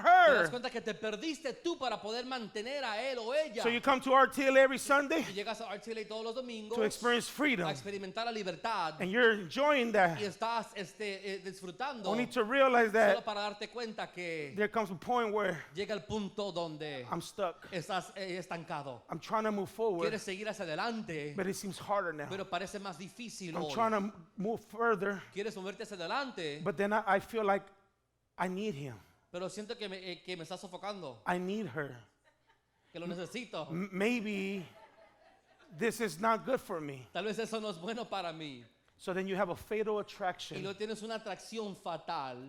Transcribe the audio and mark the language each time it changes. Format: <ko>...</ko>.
<es>Te das</es> <en>her.</en> <es>cuenta que te perdiste tú para poder mantener a él o ella.</es> <en>So you come to RTLA every Sunday</en> <es>Y llegas a RTLA todos los domingos</es> <en>to experience a freedom.</en> <es>experimentar la libertad</es> <en>And you're enjoying</en> <es>y</es> <en>that.</en> <es>estás disfrutando</es> <en>Only to realize</en> <es>solo</es> <en>that</en> <es>para darte cuenta que</es> <en>there comes a point where</en> <es>llega el punto donde</es> <en>I'm stuck.</en> <es>estás estancado.</es> <en>I'm trying to move forward,</en> <es>Quieres seguir hacia adelante,</es> <en>but it seems harder now.</en> <es>pero parece más difícil</es> <en>I'm</en> <es>hoy.</es> <en>trying to move further,</en> <es>Quieres moverte hacia adelante,</es> <en>but then I feel like I need him.</en> <es>pero siento que me está sofocando,</es> <en>I need her.</en> <es>que lo necesito.</es> <en>Maybe this is not good for me.</en> <es>Tal vez eso no es bueno para mí.</es> <en>So then you have a fatal</en> <es>Y</es> <en>attraction</en> <es>luego tienes una atracción fatal</es>